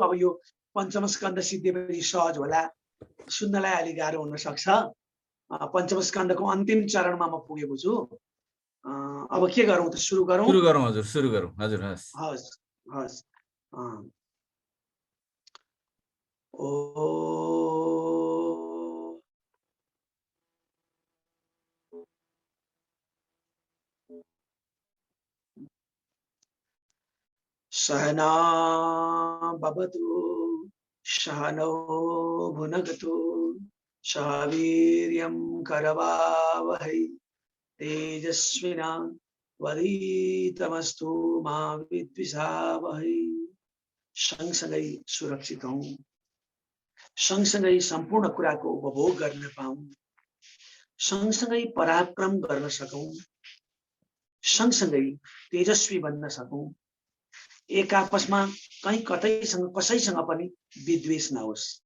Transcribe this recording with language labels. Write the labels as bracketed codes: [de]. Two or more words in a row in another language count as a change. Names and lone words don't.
[ne] अब यो पञ्चम स्कन्द सिद्धिएपछि सहज होला, सुन्नलाई अलि गाह्रो हुन सक्छ। पञ्चम स्कन्दको अन्तिम चरणमा म पुगेको छु। अब के गरौँ त, सुरु गरौँ? सुरु गरौँ हजुर, सुरु गरौँ हजुर। हस् हस् हस्। [sa] ओ सहना भवतु सहनौ भुनक्तु सह वीर्यं करवावहै तेजस्विनावधीतमस्तु मा विद्विषावहै। [ne] सँगसँगै सुरक्षित हौं, सँगसँगै सम्पूर्ण कुराको उपभोग गर्न पाऊँ, सँगसँगै पराक्रम गर्न सकौं, सँगसँगै तेजस्वी बन्न सकौं, एक आपसमा कहीँ कतैसँग कसैसँग पनि विद्वेष नहोस्।